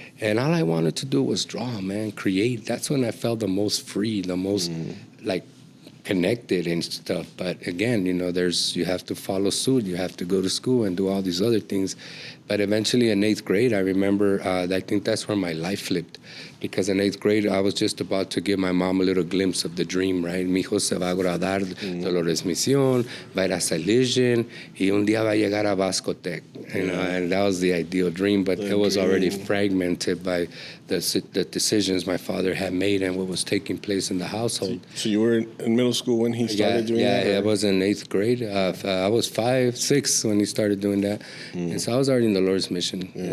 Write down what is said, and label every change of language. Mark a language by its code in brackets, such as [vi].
[en] And all I wanted to do was draw, man, create. That's when I felt the most free, the most like connected and stuff. But again, you know, you have to follow suit. You have to go to school and do all these other things. But eventually in 8th grade, I remember, I think that's where my life flipped. Because in 8th grade, I was just about to give my mom a little glimpse of the dream, right? [es] Mi hijo se va a graduar de Dolores Mission, va a ir a Salesian, y un día va a llegar a Vasco Tech. [en] You know, and that was the ideal dream, but it was already fragmented by the decisions my father had made and what was taking place in the household. So you were in middle school when he started doing that? Yeah, I was in 8th grade. I was 5, 6 when he started doing that. And so I was already in the Lord's Mission.